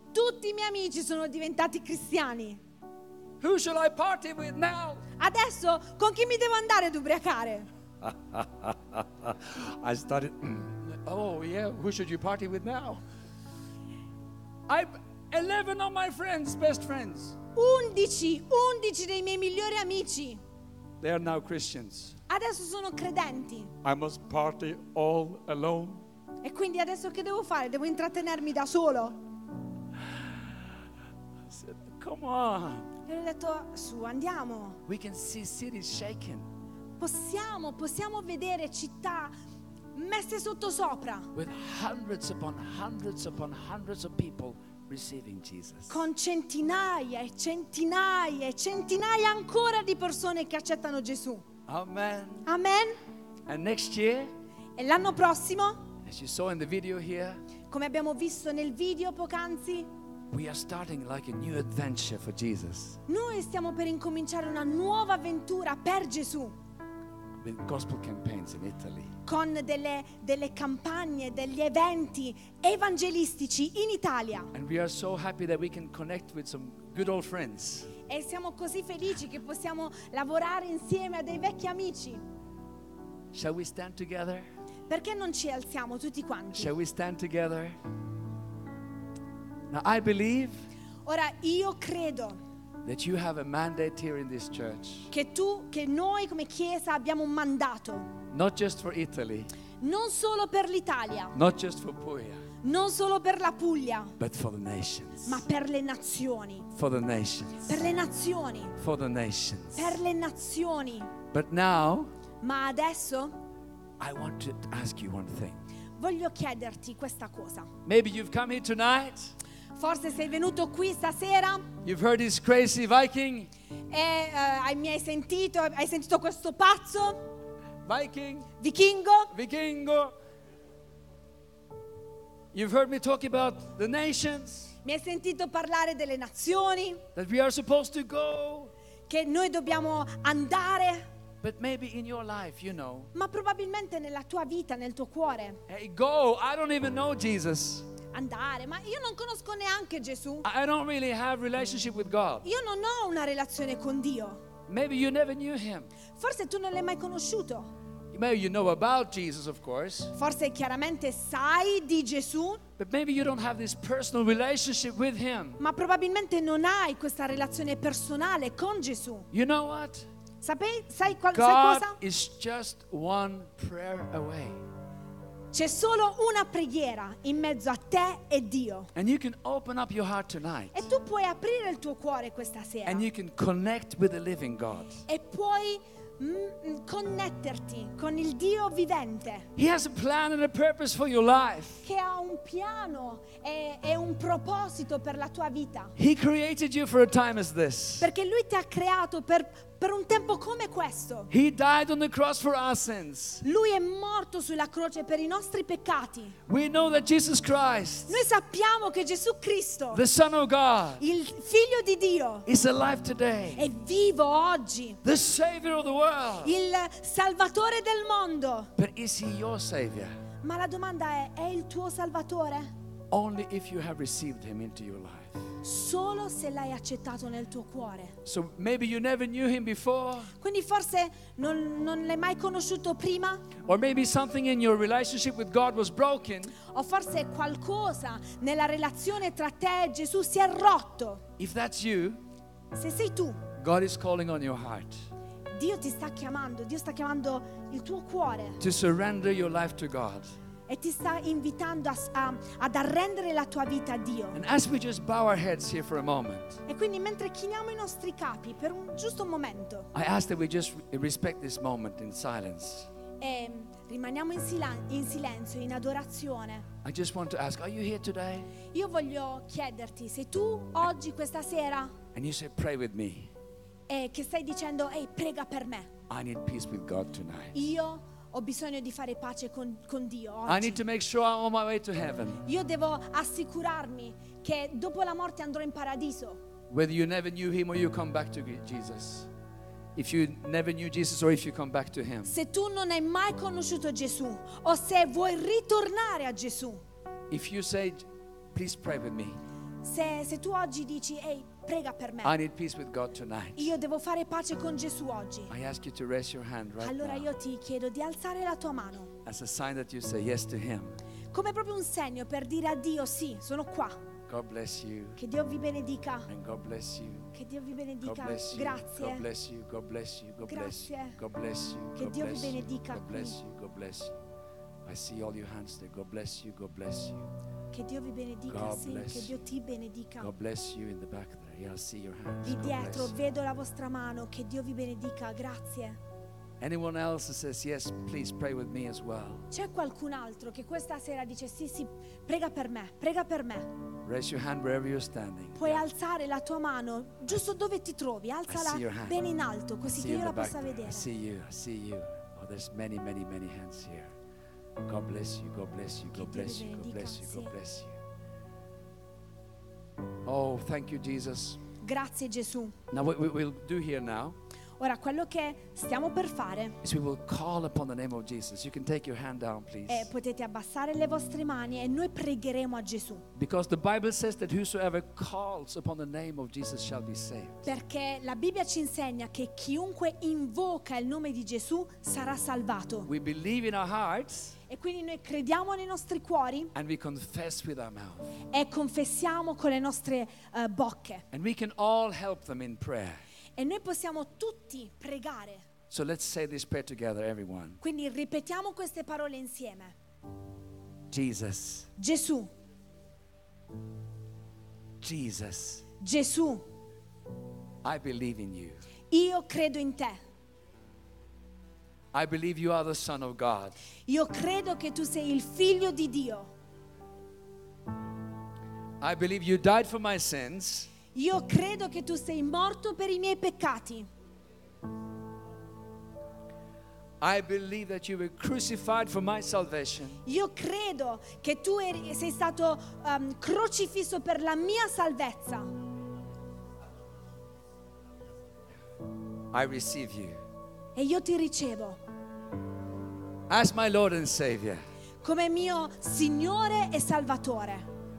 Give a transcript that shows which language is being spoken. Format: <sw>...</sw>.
<it>Tutti i miei amici sono diventati cristiani.</it> <en>Who shall I party with now?</en> <it>Adesso con chi mi devo andare ad ubriacare?</it> <en>I started Oh yeah, who should you party with now? I'm 11 of my friends, best friends.</en> <it>11 dei miei migliori amici.</it> <en>They are now Christians.</en> <it>Adesso sono credenti.</it> <en>I must party all alone.</en> <it>E quindi adesso che devo fare? Devo intrattenermi da solo.</it> <en>Come on.</en> <it>E ho detto, su, andiamo.</it> <en>We can see cities shaken.</en> <it>Possiamo vedere città messe sotto sopra.</it> <en>With hundreds upon hundreds upon hundreds of people receiving Jesus.</en> <it>Con centinaia e centinaia e centinaia ancora di persone che accettano Gesù.</it> <en>Amen.</en> <it>Amen.</it> <en>And next year.</en> <it>E l'anno prossimo.</it> <en>As you saw in the video here.</en> <it>Come abbiamo visto nel video poc'anzi.</it> <en>We are starting like a new adventure for Jesus.</en> <it>Noi stiamo per incominciare una nuova avventura per Gesù.</it> <en>With gospel campaigns in Italy.</en> <it>Con delle campagne, degli eventi evangelistici in Italia.</it> <en>And we are so happy that we can connect with some good old friends.</en> <it>E siamo così felici che possiamo lavorare insieme a dei vecchi amici.</it> <en>Shall we stand together?</en> <it>Perché non ci alziamo tutti quanti?</it> <en>Shall we stand together? Now I believe.</en> <it>Ora io credo.</it> <en>That you have a mandate here in this church.</en> <it>Che noi come chiesa abbiamo un mandato.</it> <en>Not just for Italy.</en> <it>Non solo per l'Italia.</it> <en>Not just for Puglia.</en> <it>Non solo per la Puglia.</it> <en>But for the nations.</en> <it>Ma per le nazioni.</it> <en>For the nations.</en> <it>Per le nazioni.</it> <en>For the nations.</en> <it>Per le nazioni.</it> <en>But now.</en> <it>Ma adesso.</it> <en>I want to ask you one thing.</en> <it>Voglio chiederti questa cosa.</it> <en>Maybe you've come here tonight.</en> <it>Forse sei venuto qui stasera.</it> <en>You've heard this crazy Viking.</en> <it>E hai sentito questo pazzo.</it> <en>Viking.</en> <it>Vichingo. Vichingo.</it> <en>You've heard me talk about the nations.</en> <it>Mi hai sentito parlare delle nazioni.</it> <en>That we are supposed to go.</en> <it>Che noi dobbiamo andare.</it> <en>But maybe in your life, you know.</en> <it>Ma probabilmente nella tua vita, nel tuo cuore.</it> <en>Hey, go! I don't even know Jesus.</en> <it>Andare, ma io non conosco neanche Gesù.</it> <en>I don't really have relationship with God.</en> <it>Io non ho una relazione con Dio.</it> <en>Maybe you never knew him.</en> <it>Forse tu non l'hai mai conosciuto.</it> <en>Maybe you know about Jesus, of course.</en> <it>Forse chiaramente sai di Gesù.</it> <en>But maybe you don't have this personal relationship with him.</en> <it>Ma probabilmente non hai questa relazione personale con Gesù.</it> <en>You know what?</en> <it>Sai cosa?</it> <en>God is just one prayer away.</en> <it>C'è solo una preghiera in mezzo a te e Dio.</it> <en>And you can open up your heart tonight.</en> <it>E tu puoi aprire il tuo cuore questa sera.</it> <en>And you can connect with the living God.</en> <it>E puoi connetterti con il Dio vivente.</it> <en>He has a plan and a purpose for your life.</en> <it>Che ha un piano e un proposito per la tua vita.</it> <en>He created you for a time as this.</en> <it>Perché lui ti ha creato per un tempo come questo.</it> <en>He died on the cross for our sins.</en> <it>Lui è morto sulla croce per i nostri peccati.</it> <en>We know that Jesus Christ.</en> <it>Noi sappiamo che Gesù Cristo.</it> <en>The Son of God.</en> <it>Il Figlio di Dio.</it> <en>Is alive today.</en> <it>È vivo oggi.</it> <en>The Savior of the world.</en> <it>Il Salvatore del mondo.</it> <en>But is he your Savior?</en> <it>Ma la domanda è il tuo Salvatore?</it> <en>Only if you have received him into your life.</en> <it>Solo se l'hai accettato nel tuo cuore.</it> <en>So maybe you never knew him before.</en> <it>Quindi forse non l'hai mai conosciuto prima.</it> <en>Or maybe something in your relationship with God was broken.</en> <it>O forse qualcosa nella relazione tra te e Gesù si è rotto.</it> <en>If that's you,</en> <it>se sei tu,</it> <en>God is calling on your heart.</en> <it>Dio ti sta chiamando. Dio sta chiamando il tuo cuore.</it> <en>To surrender your life to God.</en> <it>E ti sta invitando ad arrendere la tua vita a Dio.</it> <en>And as we just bow our heads here for a moment,</en> <it>e quindi mentre chiniamo i nostri capi per un giusto momento,</it> <en>I ask that we just respect this moment in silence.</en> <it>E rimaniamo in silenzio, in adorazione.</it> <en>I just want to ask, are you here today?</en> <it>Io voglio chiederti, sei tu oggi, questa sera?</it> <en>And you say, pray with me.</en> <it>E che stai dicendo, ehi, prega per me.</it> <en>I need peace with God tonight.</en> <it>Io ho bisogno di fare pace con Dio oggi.</it> <en>I need to make sure I'm on my way to heaven.</en> <it>Io devo assicurarmi che dopo la morte andrò in paradiso.</it> <en>Whether you never knew him or you come back to Jesus. If you never knew Jesus or if you come back to him.</en> <it>Se tu non hai mai conosciuto Gesù o se vuoi ritornare a Gesù.</it> <en>If you say, please pray with me.</en> <it>Se tu oggi dici, ehi, prega per me.</it> <en>I need peace with God tonight.</en> <it>Io devo fare pace con Gesù oggi.</it> <en>I ask you to raise your hand right</en> <it>allora</it> <en>now.</en> <it>Io ti chiedo di alzare la tua mano.</it> <en>as a sign that you say yes to him.</en> <it>Come proprio un segno per dire a Dio sì, sono qua.</it> <en>God bless you.</en> <it>Che Dio vi benedica.</it> <en>And God bless you.</en> <it>Che Dio vi benedica. Grazie.</it> <en>God bless you. God bless you. God bless you. God bless you.</en> <it>Che Dio vi benedica.</it> <en>God bless you. God bless you. I see all your hands there. God bless you. God bless you.</en> <it>Che Dio vi benedica. Sì, che Dio ti benedica.</it> <en>God bless you in the back there. Yeah, I see your hands.</en> <it>Di dietro vedo la vostra mano. Che Dio vi benedica. Grazie.</it> <en>Anyone else that says yes, please pray with me as well.</en> <it>C'è qualcun altro che questa sera dice sì, sì, prega per me, prega per me.</it> <en>Raise your hand wherever you're standing.</en> <it>Puoi alzare la tua mano giusto dove ti trovi. Alzala ben in alto così che io la possa vedere.</it> <en>I see you. I see you. Oh, there's many, many, many hands here. God bless you. God bless you. God bless you. God bless you. God bless you. Oh, thank you, Jesus.</en> <it>Grazie Gesù.</it> <en>Now what we will do here now.</en> <it>Ora quello che stiamo per fare.</it> <en>Is we will call upon the name of Jesus. You can take your hand down, please.</en> <it>Potete abbassare le vostre mani e noi pregheremo a Gesù.</it> <en>Because the Bible says that whosoever calls upon the name of Jesus shall be saved.</en> <it>Perché la Bibbia ci insegna che chiunque invoca il nome di Gesù sarà salvato.</it> <en>We believe in our hearts.</en> <it>E quindi noi crediamo nei nostri cuori.</it> <en>And we confess with our mouth.</en> <it>E confessiamo con le nostre bocche.</it> <en>And we can all help them in prayer.</en> <it>E noi possiamo tutti pregare.</it> <en>So let's say this prayer together, everyone.</en> <it>Quindi ripetiamo queste parole insieme.</it> <en>Jesus.</en> <it>Gesù.</it> <en>Jesus.</en> <it>Gesù.</it> <en>I believe in you.</en> <it>Io credo in te.</it> <en>I believe you are the Son of God.</en> <it>Io credo che tu sei il Figlio di Dio.</it> <en>I believe you died for my sins.</en> <it>Io credo che tu sei morto per i miei peccati.</it> <en>I believe that you were crucified for my salvation.</en> <it>Io credo che tu sei stato crocifisso per la mia salvezza.</it> <en>I receive you.</en> <it>E io ti ricevo.</it> <en>As my Lord and Savior.</en> <it>Come mio Signore e Salvatore.</it>